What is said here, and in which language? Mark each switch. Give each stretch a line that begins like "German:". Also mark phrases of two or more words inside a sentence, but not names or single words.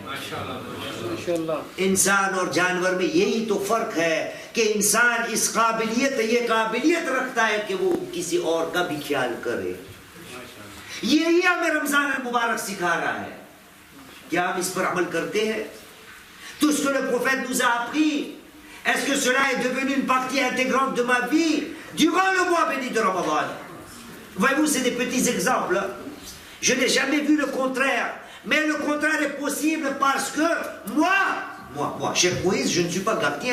Urdu: انسان اور جانور میں یہی تو فرق ہے کہ انسان اس یہ قابلیت رکھتا ہے کہ وہ کسی اور کا بھی خیال کرے. یہی ہمیں رمضان مبارک سکھا رہا ہے. کیا ہم اس پر عمل کرتے ہیں?
French: Tout ce que le prophète nous a appris, est-ce que cela est devenu une partie intégrante de ma vie durant le mois béni de Ramadan? Voyez-vous, c'est des petits exemples. Je n'ai jamais vu le contraire. Mais le contraire est possible parce que moi, Cheikh Moïse, je ne suis pas gardien.